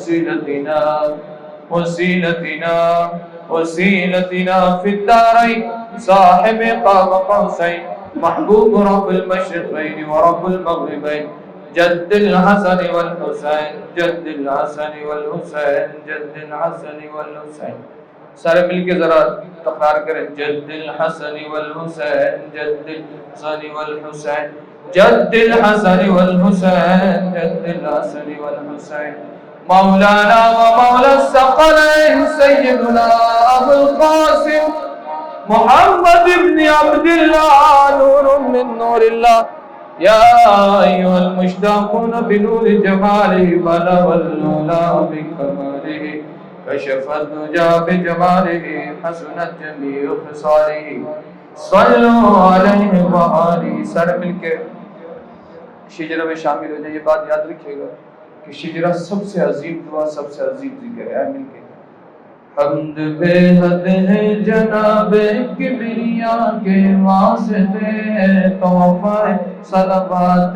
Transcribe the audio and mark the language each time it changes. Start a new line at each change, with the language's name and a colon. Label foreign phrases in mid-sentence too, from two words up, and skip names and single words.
Arabic: وسيلتنا في الدارين صاحب قاب قوسين محبوب رب المشرقين ورب المغربين جد الحسن والحسين جد الحسن والحسين جد الحسن والحسين
Urdu: سارے مل کے ذرا تکرار کریں
Arabic: جد الحسن والحسين جد الحسن والحسين جد الحسن والحسين جد الحسن والحسين مولانا ومولى الثقلين سيدنا أبو القاسم محمد بن عبد الله نور من نور الله يا أيها المشتاقون بنور جماله بلغ العلى بكماله كشف الدجى بجماله حسنت جميع خصاله صلوا عليه وآله
Urdu: سارے مل کے شجرہ میں شامل ہو جائیے. بات یاد رکھیے گا کہ شجرہ سب سے عظیم دعا سب سے عظیم ذکر ہے. مل کے حمد بے حد ہے جنابِ کبریا کے واسطے تحفہ صلوات